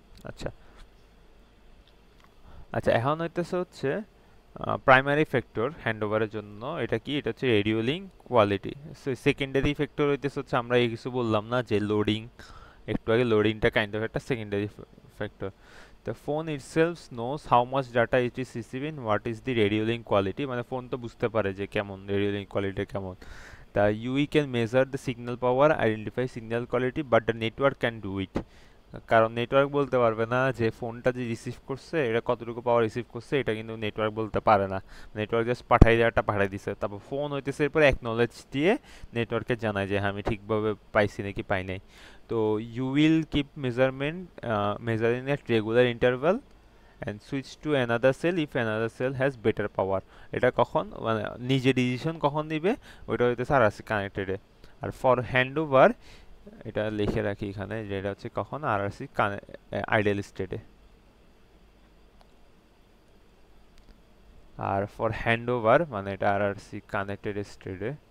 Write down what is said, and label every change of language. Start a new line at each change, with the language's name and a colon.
Bangla: আচ্ছা আচ্ছা, এখন হইতেছে হচ্ছে প্রাইমারি ফ্যাক্টর হ্যান্ডওভারের জন্য এটা কি, এটা হচ্ছে radio link quality. Secondary factor হইতেছে হচ্ছে আমরা এই কিছু বললাম না যে লোডিং, একটু আগে লোডিংটা কাইন্ড অফ একটা secondary factor.
English: The phone itself knows how much data it is receiving, what is the radio link quality,
Bangla: মানে ফোন তো বুঝতে পারে যে কেমন রেডিও লিঙ্ক কোয়ালিটি কেমন।
English: The UE can measure the signal power, identify signal quality, but the network can do it,
Bangla: কারণ network বলতে পারবে না যে ফোনটা যে রিসিভ করছে এটা কতটুকু পাওয়ার রিসিভ করছে, এটা কিন্তু নেটওয়ার্ক বলতে পারে না। নেটওয়ার্ক জাস্ট পাঠাই দেওয়াটা পাঠাই দিছে, তারপর ফোন হইতেছে এরপরে অ্যাকনলেজ দিয়ে নেটওয়ার্কে জানায় যে হ্যাঁ আমি ঠিকভাবে পাইছি নাকি পাই নাই।
English: তো you will keep measuring at regular interval and switch to another cell if another cell has better power।
Bangla: এটা কখন মানে নিজে ডিসিশন কখন নিবে ওইটা হইতেছে RRC কানেক্টেডে। আর for hand over, এটা লিখে রাখি এখানে যে এটা হচ্ছে কখন আরআরসি আইডিয়াল স্টেটে। আর ফর হ্যান্ড ওভার মানে এটা আরআরসি কানেক্টেড স্টেটে।